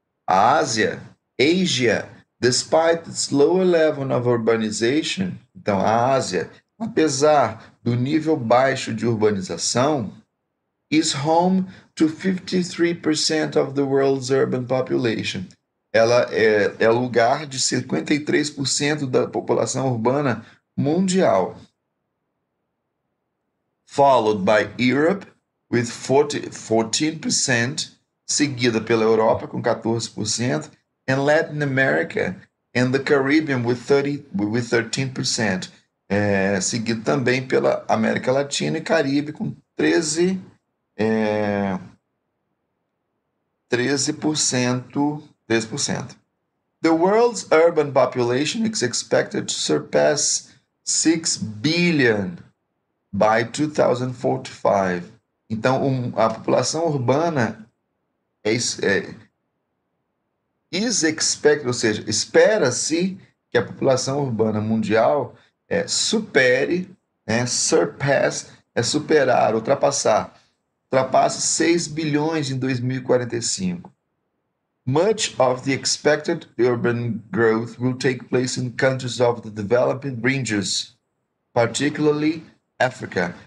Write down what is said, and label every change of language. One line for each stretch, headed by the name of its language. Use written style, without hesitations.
English: A Ásia, despite its lower level of urbanization,
Portuguese: então a Ásia, apesar do nível baixo de urbanização,
English: is home to 53% of the world's urban population.
Portuguese: Ela é lugar de 53% da população urbana mundial.
English: Followed by Europe with 14%,
Portuguese: seguida pela Europa com 14%,
English: and Latin America and the Caribbean with 13%.
Portuguese: Seguido também pela América Latina e Caribe com 13%. 13%.
English: The world's urban population is expected to surpass 6 billion by 2045.
Portuguese: Então, a população urbana
English: is expected,
Portuguese: ou seja, espera-se que a população urbana mundial supere, surpass, superar, ultrapasse 6 bilhões em 2045.
English: Much of the expected urban growth will take place in countries of the developing regions, particularly Africa.